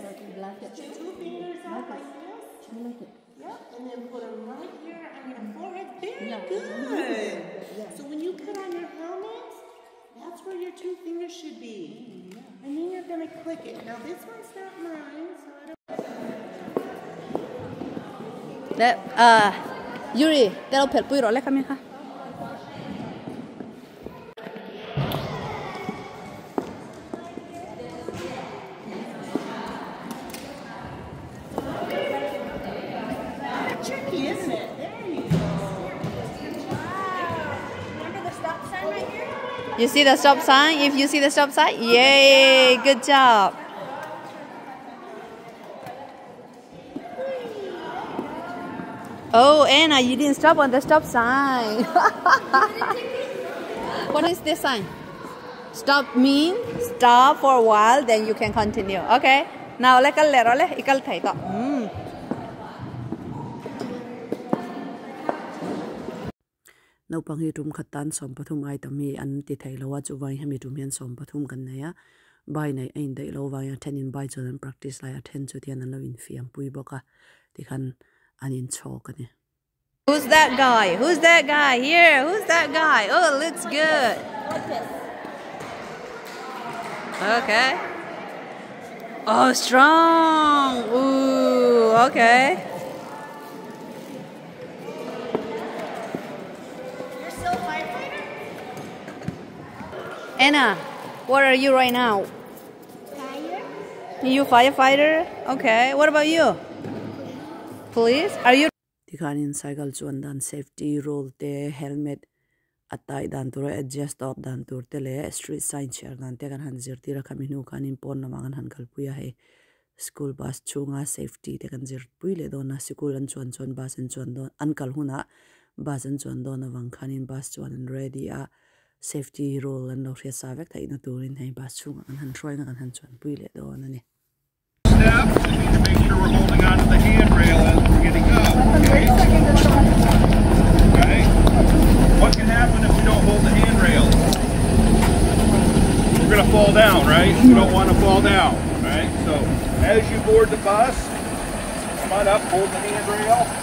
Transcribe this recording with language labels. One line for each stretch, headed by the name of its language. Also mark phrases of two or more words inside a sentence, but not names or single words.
English: Stick 2 fingers out like this. Yep, and then put them right here on your forehead. Very good. So when you put on your helmet, that's where your 2 fingers should be. And then you're going to click it. Now this one's not mine, so I don't... Yuri,
Mizo: te lo phel pui ro le kami kha
English: Tricky, isn't it? There you go. Remember the stop sign right here? You see the stop sign? If you see the stop sign, yay, good job. Oh, Anna, you didn't stop on the stop sign. What is this sign? Stop mean stop for a while, then you can continue. Okay. Now let
Mizo: kal le ro le ikal thai to. Naupang hi tum khatan som pathum ai tami an ti thai lawa chu vai hami tum hian som pathum kan naya bai nei ain dei lo vai attend in bai chu an practice lai attend chu tian an lo in fiam pui boka ti khan an in chok ani.
English: Who's that guy? Who's that guy here? Who's that guy? Oh, looks good. Okay. Oh, strong. Ooh, okay. Anna, what are you right now? Fire. You firefighter? Okay. What about you? Police? Are you?
Mizo: Tikanin cycle chuan dan
English: safety rule
Mizo: te helmet atai dan tur adjust dot dan tur te le
English: street sign
Mizo: chair dan te kan han zir tira kaminu kanin pon na mangan han kalpuya he
English: school bus
Mizo: chunga safety te kan zir pui le dona school an chuan chuan bus an chuan don an kal huna bus an chuan don awang khanin bus chuan an ready a
English: safety rule
Mizo: and no ria savek thai na turin hei bus chunga an han throi na kan han chuan pui le don ani.
English: Step, we need to make sure we're holding onto the handrail as we're getting up, okay? Okay? What can happen if we don't hold the handrail? We're going to fall down, right? We don't want to fall down, right? So, as you board the bus, come on up, hold the handrail.